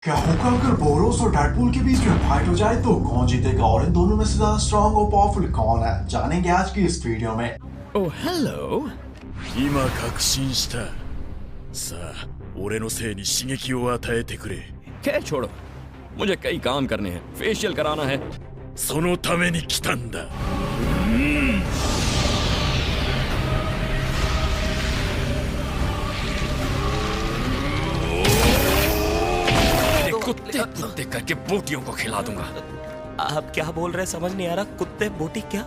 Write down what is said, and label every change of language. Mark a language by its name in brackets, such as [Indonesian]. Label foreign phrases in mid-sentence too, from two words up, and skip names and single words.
[Hindi] क्या होगा अगर बोरोस और डेडपूल के बीच में फाइट हो जाए तो कौन जीतेगा और इन दोनों में से ज्यादा स्ट्रॉन्ग और पावरफुल कौन है, जानेंगे आज की इस वीडियो में। [English] Oh, hello. [Japanese] 今確信した。さあ、俺のせいに刺激を与えてくれ。 [Hindi] खैर छोड़ो, मुझे कई काम करने हैं। फेशियल कराना है। [Japanese] そのために来たんだ。 [Hindi] कुत्ते कुत्ते करके बोटियों को खिला दूंगा। आप क्या बोल रहे समझ नहीं आ रहा। कुत्ते बोटी क्या?